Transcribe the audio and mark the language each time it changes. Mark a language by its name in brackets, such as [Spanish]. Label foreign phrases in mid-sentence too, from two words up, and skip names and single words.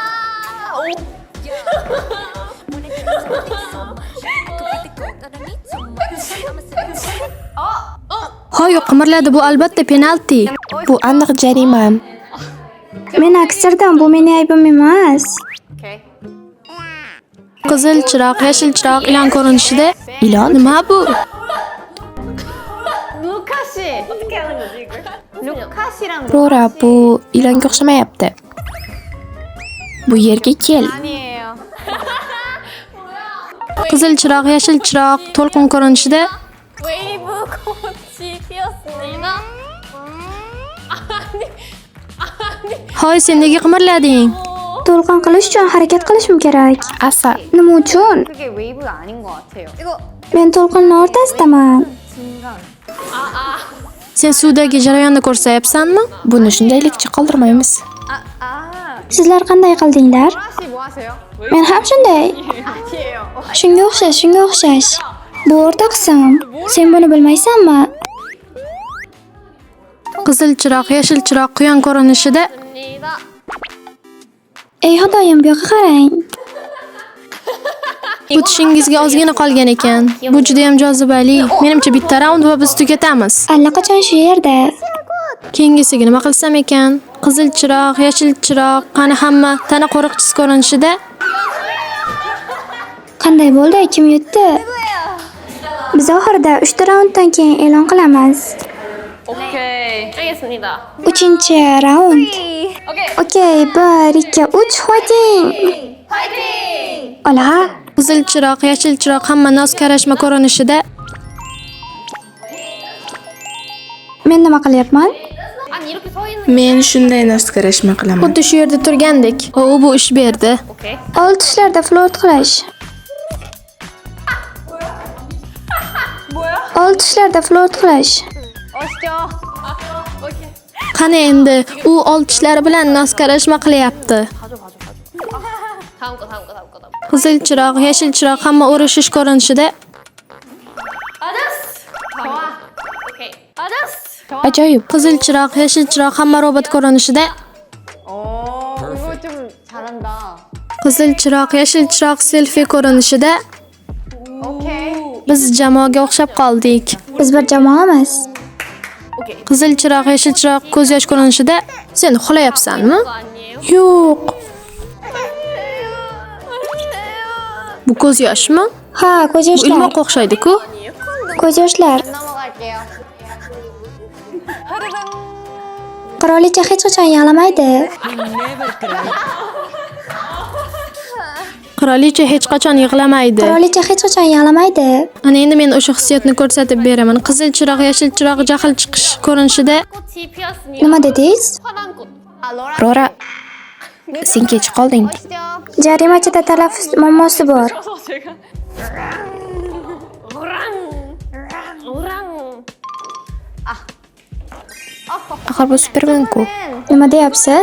[Uzbek] Hoy, qimirladi, bu albatta penalti. Bu aniq jarima. Men aksirdim, bu mening aybim emas. [Korean] 오케이. [Uzbek] Qizil chiroq, yashil chiroq ilon ko'rinishida. Ilon? Nima bu? [Korean] 루카 씨. 어떻게 하는 거지 이걸? 루카 씨랑 [Uzbek] Rora, bu ilonga o'xshamayapti. Bu yerga kel. [Korean] 아니에요. [Uzbek] Qizil chiroq, yashil chiroq to'lqin ko'rinishida. [Korean] 웨이브 꽃이 피었습니다. [Uzbek] Hoy, sen nega qimirlading? To'lqin qilish uchun harakat qilishim kerak. Asa, Nima uchun? [Korean] 그게 웨이브가 아닌 것 같아요. 이거 [Uzbek] Men to'lqinning o'rtasidaman. Sen suvdagi jarayonni ko'rsayapsanmi? buni shundaylikcha qoldirmaymiz. Sizlar qanday qildinglar? [Korean] 씨 뭐 하세요? [Uzbek] Men ham shunday. [Korean] 아니에요. [Uzbek] Shunga o'xshash, shunga o'xshash. Bu o'rta qism. Sen buni bilmaysanmi? Qizil chiroq, yashil chiroq quyon ko'rinishida. Ey xudoyim, bu yoqqa qarang. Bu tishingizga ozgina qolgan ekan. Bu juda ham jozibali. Menimcha bitta raund va biz tugatamiz. Allaqachon shu yerda. Keyingisiga nima qilsam ekan? Qizil chiroq, yashil chiroq, qani hamma tana qo'riqchisi ko'rinishida. Qanday bo'ldi? Kim yutdi? Biz oxirida 3 ta raunddan keyin e'lon qilamiz. [Korean] 오케이. 알겠습니다. [Uzbek] 3-raund. Okey, 1, 2, 3 fighting. Ola. Qizil chiroq, yashil chiroq hamma noz karashma ko'rinishida. Men nima qilyapman? [Korean] 아니 이렇게 서 있는 [Uzbek] Men shunday noskarashma qilaman. Xuddi shu yerda turgandek. Bu ish berdi. [Korean] 오케이. [Uzbek] Old tushlarda float qilish. Old tushlarda float qilish. [Korean] 오시죠. 오케이. [Uzbek] Qani endi u old tishlari bilan noskarashma qilyapti. [Korean] 다음 거. [Uzbek] Qizil chiroq, yashil chiroq hamma urishish ko'rinishida [Korean] 아저스. 좋아. 오케이. 아저스. 좋아. [Uzbek] Ajoyib. qizil chiroq, yashil chiroq hamma robot ko'rinishida [Korean] 이거 좀 잘한다. [Uzbek] qizil chiroq, yashil chiroq selfie ko'rinishida biz jamoaga o'xshab qoldik. Biz bir jamoamiz. Qizil chiroq, yashil chiroq ko'z yosh ko'rinishida sen uxlayapsanmi? [Korean] 아니에요? [Uzbek] Yo'q. Bu ko'z yoshmi? Ha, ko'z Bu yoshlar. ilmoqqa o'xshaydi-ku. Ko'z yoshlar. [Korean] 넘어갈게요. [Uzbek] Qirolicha hech qachon yig'lamaydi. Qirolicha hech qachon yig'lamaydi. Qirolicha hech qachon yig'lamaydi. Ana endi men o'sha hissiyotni ko'rsatib beraman. Qizil chiroq, yashil chiroq jahl chiqish ko'rinishida [Korean] 꽃이 피었습니다. [Uzbek] Nima dedingiz? [Korean] 화난 꽃. [Uzbek] Rora, sen kech qolding. Jarimachida talaffuz muammosi bor. Axir bu Superman-ku. Nima deyapsiz?